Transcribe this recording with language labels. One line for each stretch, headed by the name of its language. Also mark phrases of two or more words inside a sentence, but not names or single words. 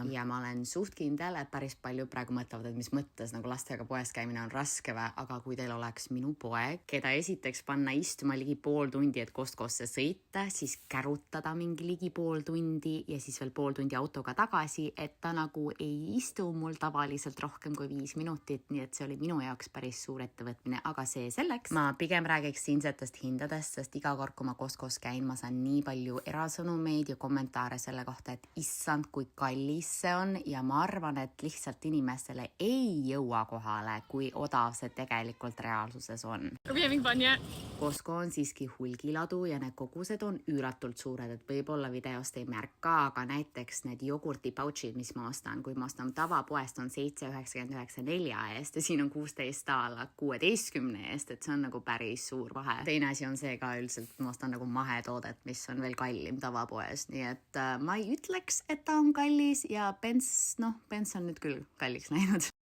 Estonian: Ja ma olen suht kindel, et päris palju praegu mõtlevad, et mis mõttes nagu lastega poes käimine on raske või, aga kui teil oleks minu poeg, keda esiteks panna istuma ligi pool tundi, et Costcosse sõita, siis kärutada mingi ligi pool tundi ja siis veel pool tundi autoga tagasi, et ta nagu ei istu mul tavaliselt rohkem kui 5 minutit, nii et see oli minu jaoks päris suur ettevõtmine, aga see selleks. Ma pigem räägiks siinsetest hindadest, sest iga kord, kui ma Costcos käin, ma saan nii palju erasõnumeid ja kommentaare selle kohta, et issand, kui kallis see on ja ma arvan, et lihtsalt inimestele ei jõua kohale, kui odav see tegelikult reaalsuses on.
English: Are we having fun yet?
Estonian: Costco on siiski hulgiladu ja need kogused on üüratult suured, et võib-olla videost ei märka, aga näiteks need jogurti pouchid, mis ma ostan, kui ma ostan tavapoest on 7,99 4 eest ja siin on 16 alla 16 eest, et see on nagu päris suur vahe. Teine asi on see ka üldiselt, ma ostan nagu mahetoodet, mis on veel kallim tavapoes, nii et ma ei ütleks, et ta on kallis ja Benz on nüüd küll kalliks läinud.